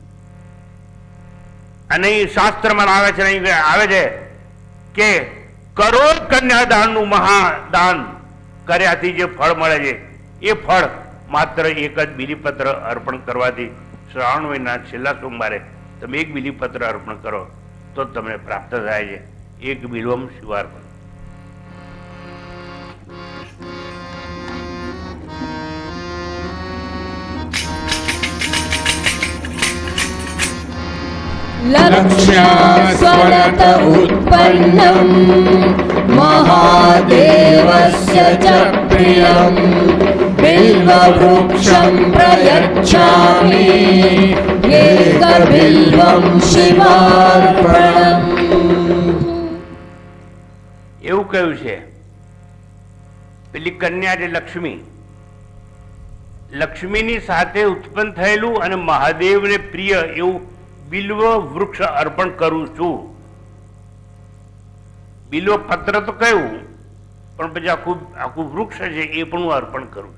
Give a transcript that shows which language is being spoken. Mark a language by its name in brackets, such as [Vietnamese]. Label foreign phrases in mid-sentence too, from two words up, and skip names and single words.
[Gujarati] અને શાસ્ત્રમાં આવે છે કે કરોડ કન્યાદાનનું મહાદાન કર્યાથી જે ફળ મળે છે એ ફળ માત્ર એક જ બિલીપત્ર અર્પણ કરવાથી શ્રાવણ મહિના છેલ્લા સોમવારે તમે એક બિલીપત્ર અર્પણ કરો તો તમને પ્રાપ્ત થાય છે. [Sanskrit] એક બિલ્વમ શિવાર્પણ. लक्ष्यास्वरत उत्पन्नं महादेवस्य च प्रियं बिल्ववृक्षं प्रयच्छामि एकबिल्वं शिवार्पणम्. [Gujarati] એવું કહ્યું છે પેલી કન્યા જે લક્ષ્મી, લક્ષ્મીની સાથે ઉત્પન્ન થયેલું અને મહાદેવને પ્રિય એવું બિલ્વ વૃક્ષ અર્પણ કરું છું. બિલ્વ પત્ર તો કયું, પણ પછી આખું વૃક્ષ છે એ પણ હું અર્પણ કરું.